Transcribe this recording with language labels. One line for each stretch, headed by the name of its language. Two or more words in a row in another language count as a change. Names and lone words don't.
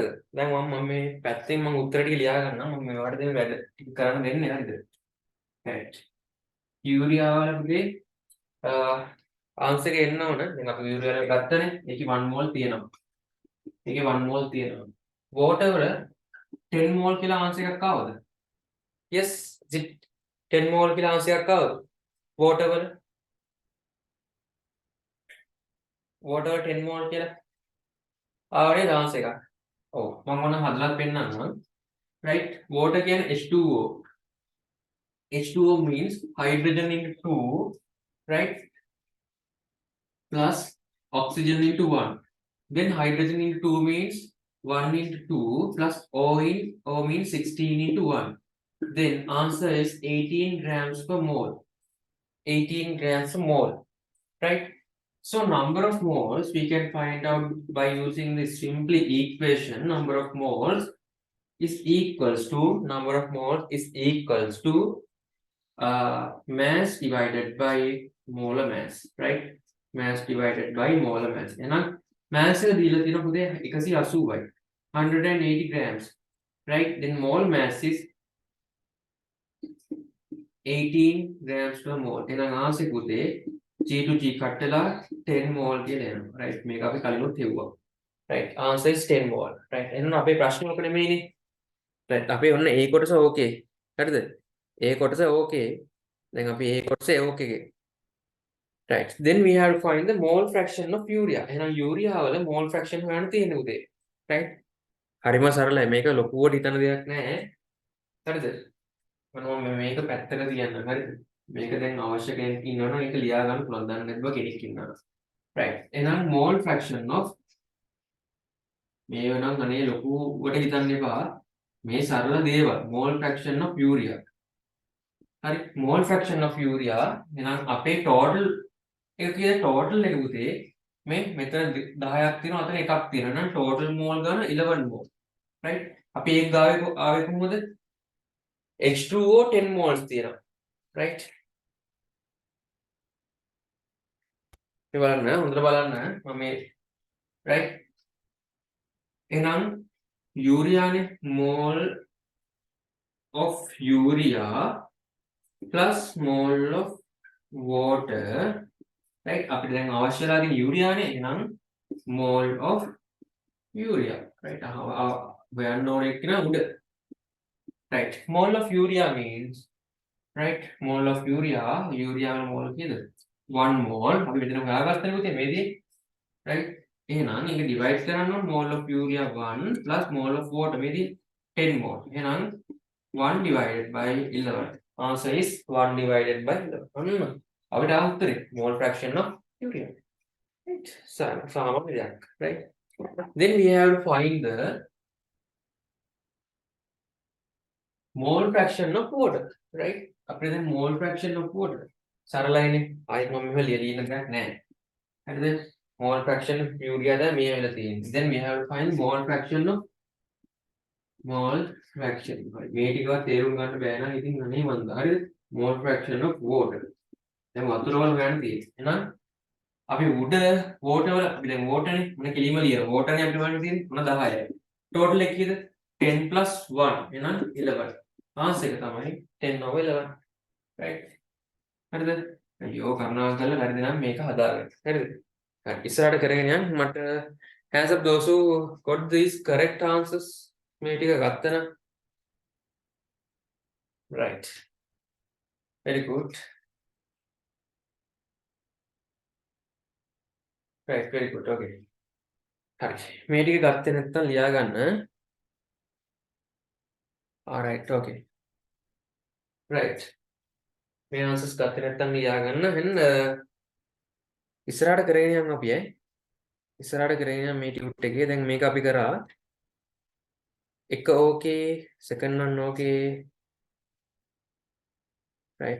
Sinhala: දැන් මම මේ පැත්තෙන් මම උත්තර ටික ලියා ගන්නම්. මම මේවට දෙන වැඩ ටික කරන්න දෙන්නේ හරිද? right. යූරියා වල පුතේ ආන්සර් එක එන්න ඕන. දැන් අපි යූරියා වල ගත්තනේ. ඒකේ 1 මෝල් තියෙනවා. ඒකේ 1 මෝල් තියෙනවා. water වල 10 මෝල් කියලා ආන්සර් එකක් ආවද?
English: yes. is it
Sinhala: 10 මෝල් කියලා ආන්සර් එකක් ආවද? water වල 10 මෝල් කියලා ආවනේ ආන්සර් එකක්. ඔව් මම මොන හදලා පෙන්නන්නම්.
English: right.
Sinhala: water කියන්නේ H2O.
English: H2O means hydrogen into 2, right? Plus oxygen into 1. Then hydrogen into 2 means 1 into 2 plus O means 16 into 1. Then answer is 18 grams per mole. 18 grams per mole, right? So number of moles we can find out by using this simply equation. Number of moles is equals to mass divided by molar mass, right? Mass divided by molar mass.
Sinhala: එහෙනම් mass එක දීලා තියෙන පුතේ 180යි.
English: 180 grams, right? Then mole mass is 18 grams per mole.
Sinhala: එහෙනම් ආන්සර් පුතේ
English: G to G cut
Sinhala: වෙලා 10 mole කියලා එනවා. right? මේක අපි කලිනුත් හෙව්වා.
English: right? Answer is 10 mole. right?
Sinhala: එහෙනම් අපේ ප්‍රශ්නේ ඔක නෙමෙයිනේ. right? අපේ ඔන්න A කොටස ඕකේ. හරිද? A කොටස ඕකේ. දැන් අපි A කොටස ඕකේ.
English: right. Then we have to find the mole fraction of urea.
Sinhala: එහෙනම් urea වල
English: mole fraction
Sinhala: හොයන්න තියෙන්නේ උදේ. right. හරිම සරලයි. මේක ලොකුවට හිතන දෙයක් නෑ. හරිද? මම මේක පැත්තක තියන්න. හරිද? මේක දැන් අවශ්‍ය කෙනෙක් ඉන්නවනම් ඒක ලියා ගන්න පුළුවන්. දන්නේ නැතිව කෙනෙක් ඉන්නවා. right. එහෙනම්
English: mole fraction of
Sinhala: මේව නම් අනේ ලොකුවට හිතන්න එපා. මේ සරල දේවල්.
English: mole fraction of urea. හරි. mole fraction of urea
Sinhala: එහෙනම් අපේ total ඒක කියන්නේ total එක පුතේ මේ මෙතන 10ක් තියෙනවා අතන එකක් තියෙනවා නම්
English: total mole
Sinhala: ගන්න 11 mole, right? අපි ඒක ගාවේ ආවේ කොහොමද? H2O 10 moles තියෙනවා, right? මේ බලන්න හොඳට බලන්න මම මේ right එහෙනම් යූරියානේ
English: mole of urea plus mole of water, right?
Sinhala: අපිට දැන් අවශ්‍යලා තියෙන යූරියානේ එහෙනම්
English: mole of urea, right?
Sinhala: හොයන්න ඕනේ කියන උඩ,
English: right? Mole of urea means, right? Mole of urea වල mole කීයද? 1 mole.
Sinhala: අපි මෙතන හොයාගත්තනේ පුතේ මේදී, right? එහෙනම් ඒක divide කරන්න ඕන
English: mole of urea 1 plus mole of water
Sinhala: මේදී 10 mole.
English: එහෙනම් 1 divided by 11. Answer is 1 divided by 11. අපිට උත්තරේ mole fraction of urea. Right?
Sinhala: සාමාන්‍ය දෙයක්,
English: right? Then we have to find the mole fraction of water, right?
Sinhala: අපිට දැන්
English: mole fraction of water
Sinhala: සරලයිනේ. ආයෙත් මම මෙහෙම ලියන්න දෙයක් නැහැ. හරිද?
English: mole fraction of urea
Sinhala: දැන් මේ වෙලා තියෙන්නේ.
English: Then we have to find mole fraction.
Sinhala: හරි. මේ ටිකවත් තේරුම් ගන්න බෑ නම් ඉතින් අනේ මන්ද. හරිද?
English: mole fraction of water.
Sinhala: දැන් වතුර වල හොයන්න තියෙන්නේ. එහෙනම් අපි උඩ water වල අපි දැන් water නේ මොන කෙලිම ලියන water නේ අපිට හොයන්න තියෙන්නේ මොන 10යි. total එක කීයද? 10 plus 1 එහෙනම් 11. ආන්සර් එක තමයි
English: 10 over 11. right?
Sinhala: හරිද? අයියෝ කරුණාකර කරලා හරිද නම් මේක හදාගන්න. හරිද? හරි. ඉස්සරහට කරගෙන යන්න මට
English: hands up those who got these correct answers
Sinhala: මේ ටික ගත්තා නම්.
English: right. very good. right. very good. okay.
Sinhala: හරි. මේ ටික ගත්තේ නැත්නම් ලියා ගන්න.
English: alright. okay. right.
Sinhala: මේ answers ගත්තේ නැත්නම් ලියා ගන්න. and ඉස්සරහට කරගෙන යන්න අපි ඉස්සරහට කරගෙන යන්න මේ ටියුට් එකේ දැන් මේක අපි කරා එක ඕකේ
English: second one
Sinhala: ඕකේ, right?